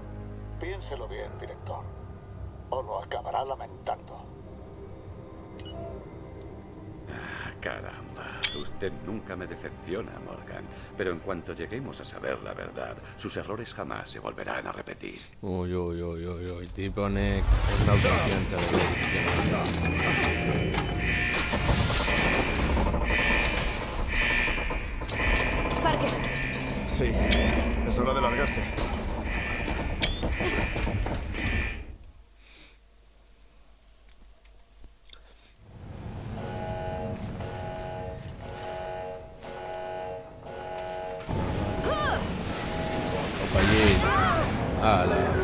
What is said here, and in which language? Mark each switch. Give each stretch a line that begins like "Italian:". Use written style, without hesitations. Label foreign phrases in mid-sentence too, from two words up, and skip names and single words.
Spanish: Piénselo bien, director. O lo acabará lamentando. Caramba, usted nunca me decepciona, Morgan. Pero en cuanto lleguemos a saber la verdad, sus errores jamás se volverán a repetir.
Basque: Uy, tipo honek ez dauka konfiantza Parker,
Spanish: Sí, es hora de largarse. compañero. Ala.